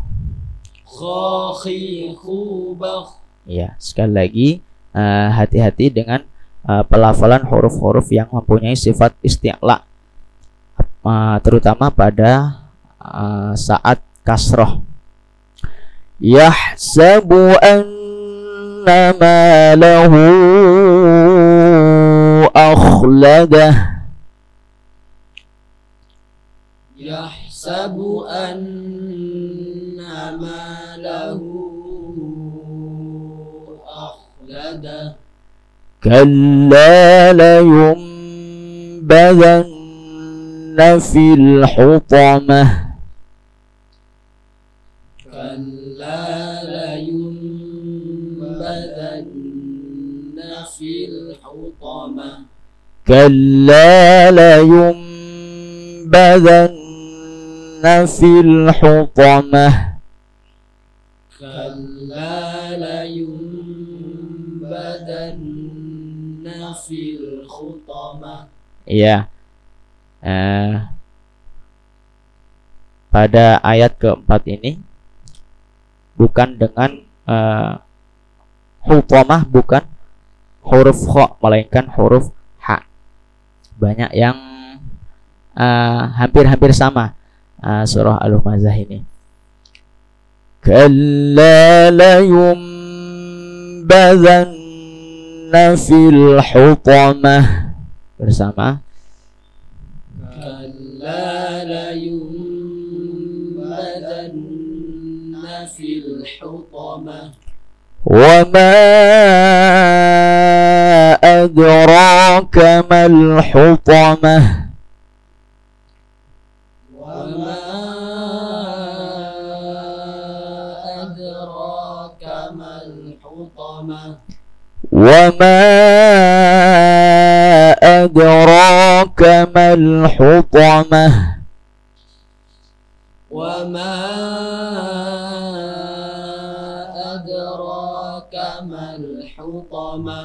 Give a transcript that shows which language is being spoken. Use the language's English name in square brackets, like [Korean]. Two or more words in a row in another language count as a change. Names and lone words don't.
[Indonesian] kha khi khu bakh. Ya, sekali lagi hati-hati dengan pelafalan huruf-huruf yang mempunyai sifat isti'la, terutama pada saat kasroh. [Arabic] يحسب أن ماله أخلده. يحسب أن ماله أخلده. كلا لينبذن في الحطمة. كلا لينبذن في الحطمة. كلا لينبذن في الحطمة. كلا لينبذن في الحطمة. [Indonesian] Ya, pada ayat keempat ini bukan dengan hutamah, bukan huruf kha melainkan huruf ha. Banyak yang hampir-hampir sama surah Al-Humazah ini. [Arabic] كلا لينبذن في الحطمة bersama كلا لينبذن في الحطمة وما أدراك ما الحطمة وما أدراك ما الحطمة وما أدراك ما الحطمة وما أدراك ما الحطمة